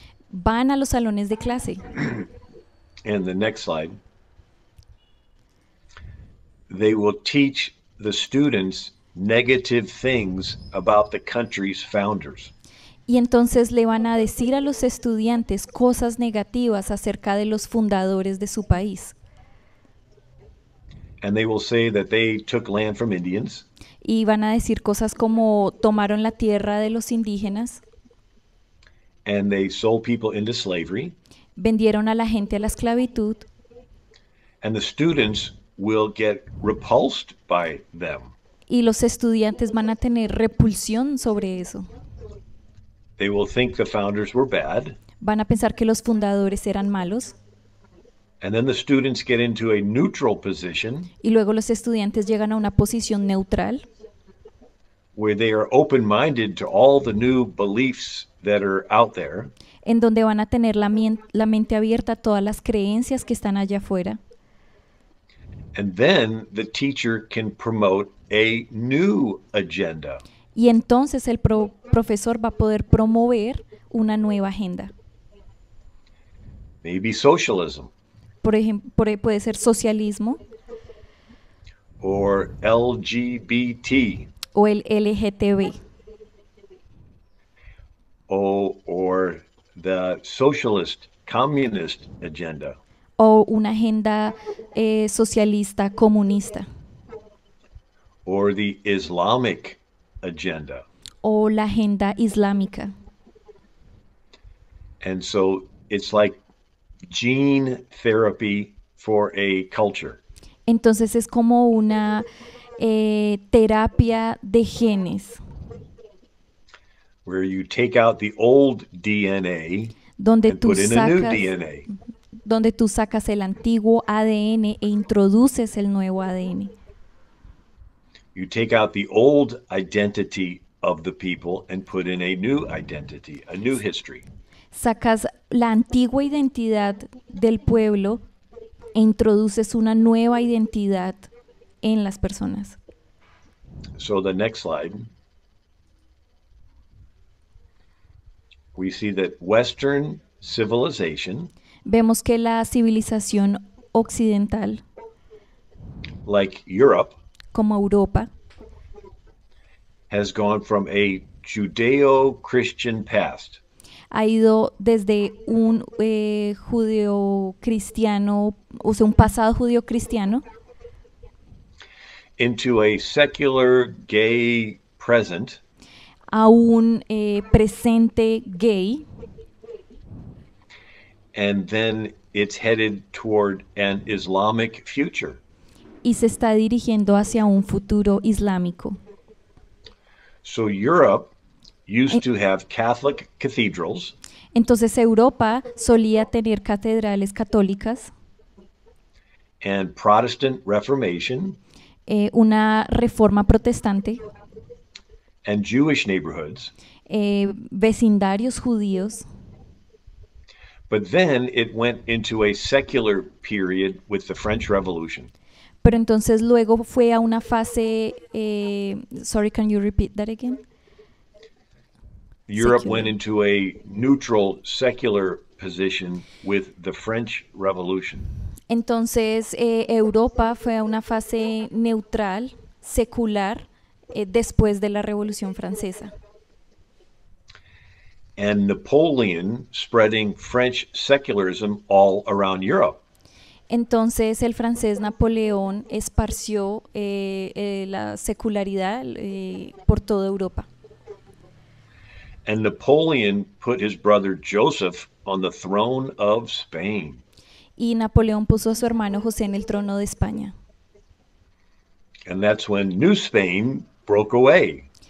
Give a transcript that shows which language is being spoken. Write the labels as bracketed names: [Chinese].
[Spanish] van a los salones de clase. [English] And the next slide. They will teach the students negative things about the country's founders. [Spanish] Y entonces le van a decir a los estudiantes cosas negativas acerca de los fundadores de su país. [English] And they will say that they took land from Indians, [Spanish] Y van a decir cosas como tomaron la tierra de los indígenas, [English] and they sold people into slavery, [Spanish] vendieron a la gente a la esclavitud, [English] and the students will get repulsed by them. [Spanish] y los estudiantes van a tener repulsión sobre eso. [English] They will think the founders were bad, [Spanish] Van a pensar que los fundadores eran malos, [English] and then the students get into a neutral position [Spanish] y luego los estudiantes llegan a una posición neutral [English] where they are open-minded to all the new beliefs that are out there, [Spanish] en donde van a tener la mente abierta a todas las creencias que están allá afuera. [English] and then the teacher can promote a new agenda. [Spanish] Y entonces el profesor va a poder promover una nueva agenda. [English] Maybe socialism [Spanish] Por ejemplo, puede ser socialismo [English] or LGBT [Spanish] o el LGTB [English] or the socialist communist agenda [Spanish] o una agenda socialista comunista [English] or the Islamic agenda. [Spanish] o la agenda islámica. [English] And so it's like gene therapy for a culture. [Spanish] Entonces es como una terapia de genes, [English] Where you take out the old DNA [Spanish] donde [English] and [Spanish] tú [English] put in a new [Spanish] sacas, [English] DNA. [Spanish] donde tú sacas el antiguo ADN e introduces el nuevo ADN. [English] You take out the old identity of the people and put in a new identity, a new history. [Spanish] Sacas la antigua identidad del pueblo e introduces una nueva identidad en las personas. [English] So the next slide, we see that Western civilization, [Spanish] Vemos que la civilización occidental, [English] like Europe, [Spanish] como Europa, [English] has gone from a Judeo-Christian past [Spanish] ha ido desde un judeo-cristiano, o sea, un pasado judeo-cristiano, [English] into a secular gay present [Spanish] a un presente gay, [English] and then it's headed toward an Islamic future. [Spanish] y se está dirigiendo hacia un futuro islámico. [English] So Europe used to have Catholic cathedrals [Spanish] Entonces Europa solía tener catedrales católicas, [English] and Protestant Reformation [Spanish] una reforma protestante, [English] and Jewish neighborhoods, [Spanish] vecindarios judíos, [English] but then it went into a secular period with the French Revolution. [Spanish] pero entonces luego fue a una fase, [English] sorry, can you repeat that again? Europe went secular. into a neutral, secular position with the French Revolution. [Spanish] Entonces, Europa fue a una fase neutral, secular, después de la Revolución Francesa. [English] And Napoleon spreading French secularism all around Europe. [Spanish] Entonces, el francés Napoleón esparció la secularidad por toda Europa. [English] And Napoleon put his brother Joseph on the throne of Spain. [Spanish] Y Napoleón puso a su hermano José en el trono de España. [English] And that's when New Spain broke away.